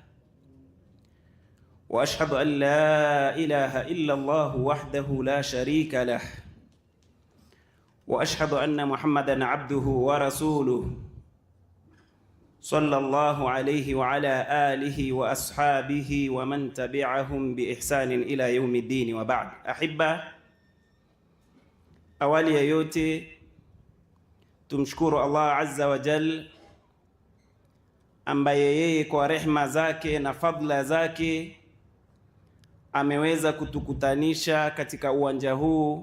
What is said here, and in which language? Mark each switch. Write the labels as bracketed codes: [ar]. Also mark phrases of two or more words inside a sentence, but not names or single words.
[ar] وأشهد أن لا إله إلا الله وحده لا شريك له. وأشهد أن محمدا عبده ورسوله صلى الله عليه وعلى آله وأصحابه ومن تبعهم بإحسان إلى يوم الدين وبعد. Ahibba, [sw] awali ya yote tumshukuru Allah [ar] عز وجل, [sw] ambaye yeye kwa rehma zake na fadla zake ameweza kutukutanisha katika uwanja huu.